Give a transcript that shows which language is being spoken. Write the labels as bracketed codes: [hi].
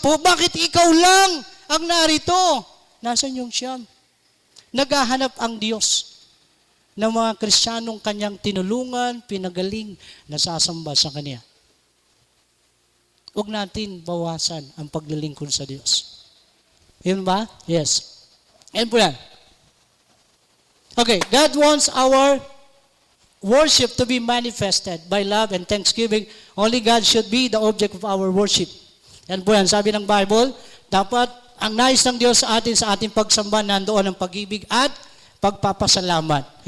[tl] Bakit ikaw lang ang narito? Nasaan yung siyam? Naghahanap ang Diyos ng mga Kristiyanong kanyang tinulungan, pinagaling, nasasamba sa Kanya. Huwag natin bawasan ang paglilingkod sa Diyos. Yun ba? Yes. Yan po yan. [en] Okay, God wants our worship to be manifested by love and thanksgiving. Only God should be the object of our worship. [tl] Yan po yan. Sabi ng Bible, dapat ang nais ng Diyos sa ating pagsamba, nandoon ang pag-ibig at pagpapasalamat.